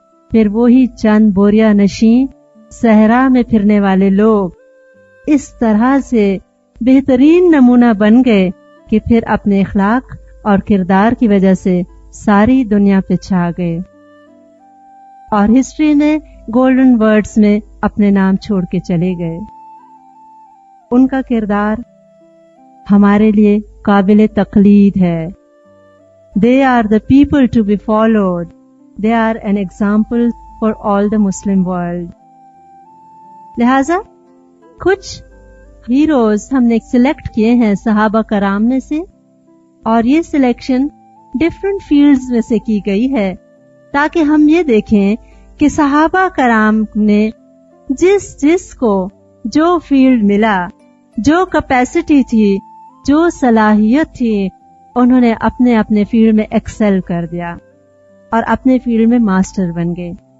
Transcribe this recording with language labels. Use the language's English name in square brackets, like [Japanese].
[Urdu] پھر وہی چند بوریا نشین صحرا میں پھرنے والے لوگ اس طرح سے بہترین نمونہ بن گئے کہ پھر اپنے اخلاق اور کردار کی وجہ سے ساری دنیا پہ چھا گئے، اور ہسٹری میں گولڈن ورڈز میں اپنے نام چھوڑ کے چلے گئے. ان کا کردار ہمارے لیے قابل تقلید ہے. [English] They are the people to be followed. They are an example for all the Muslim world. [Urdu] لہذا کچھ ہیروز ہم نے سلیکٹ کیے ہیں صحابہ کرام میں سے، اور یہ سلیکشن ڈفرینٹ فیلڈز میں سے کی گئی ہے تاکہ ہم یہ دیکھیں کہ صحابہ کرام نے جس کو جو فیلڈ ملا، جو کیپیسٹی تھی، جو صلاحیت تھی، انہوں نے اپنے اپنے فیلڈ میں ایکسل کر دیا اور اپنے فیلڈ میں ماسٹر بن گئے.